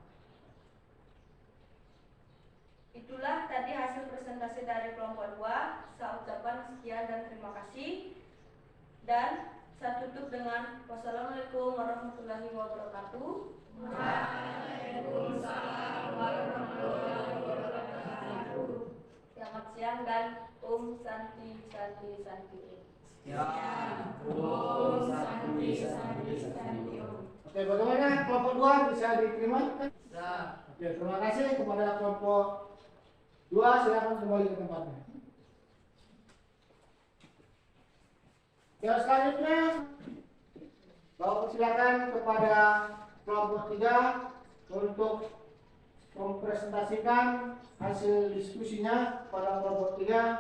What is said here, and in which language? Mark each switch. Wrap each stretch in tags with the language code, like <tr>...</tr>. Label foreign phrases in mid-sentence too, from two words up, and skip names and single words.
<id>Itulah tadi hasil presentasi dari kelompok 2. Saya ucapkan sekian dan terima kasih. Dan saya tutup dengan</id> <ar>والسلام عليكم ورحمة الله وبركاته. وعليكم السلام ورحمة الله وبركاته.</ar> <id>Selamat siang dan</id> <sa>Om Santi Santi Santi Om. Siang. Om Santi Santi Santi Om.</sa> <id>Oke, bagaimana kelompok 2 bisa diterima? Siap. Oke, terima kasih kepada kelompok 2. Silakan kembali ke tempatnya. Yang selanjutnya, saya persilakan kepada kelompok 3 untuk mempresentasikan hasil diskusinya pada kelompok 3.</id>